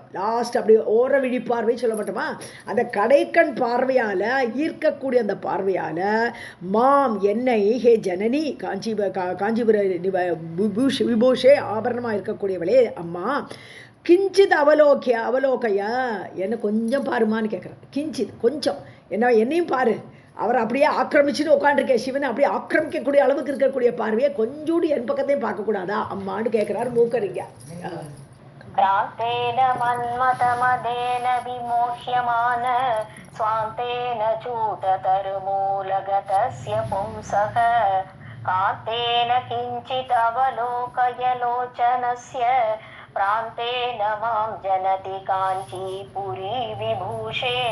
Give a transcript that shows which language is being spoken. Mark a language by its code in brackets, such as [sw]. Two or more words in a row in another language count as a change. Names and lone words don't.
[ta] லாஸ்ட் அப்படி ஓர விழி பார்வை சொல்ல மாட்டோமா? அந்த கடைக்கண் பார்வையால், ஈர்க்கக்கூடிய அந்த பார்வையால் மாம் என்னை, [sa] हे जननि काञ्चीपुर विभूषे [ta] ஆபரணமாக இருக்கக்கூடியவளே அம்மா, [sa] किञ्चित् अवलोकय [ta] என்னை கொஞ்சம் பாருமான்னு கேட்குறேன். கிஞ்சித் கொஞ்சம் என்னையும் பாரு. அவர் அப்படியே ஆக்கிரமிச்சுன்னு உட்காந்துருக்கேன், சிவனை அப்படியே ஆக்கிரமிக்கக்கூடிய அளவுக்கு இருக்கக்கூடிய பார்வையை கொஞ்சோடு என் பக்கத்தையும் பார்க்கக்கூடாதா அம்மான்னு கேட்குறாரு மூக்கரிங்க. [sa] क्रान्तेन मन्मथमदेन विमोह्यमान स्वान्तेन चूततरुमूलगतस्य पुंसः कान्तेन किञ्चिदवलोकयलोचनस्य प्रान्तेन मां जनति काञ्चीपुरी विभूषे.